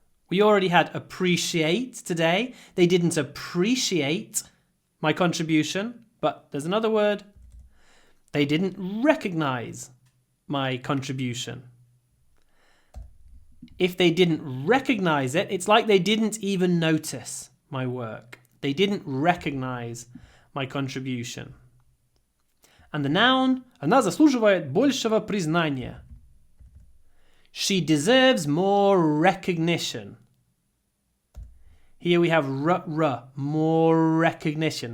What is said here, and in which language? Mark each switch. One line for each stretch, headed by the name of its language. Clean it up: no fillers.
English: We already had appreciate today. They didn't appreciate my contribution, but there's another word. They didn't recognize my contribution. If they didn't recognize it, it's like they didn't even notice my work. They didn't recognize my contribution. And the noun,
Russian: она заслуживает большего признания.
English: She deserves more recognition. Here we have more recognition.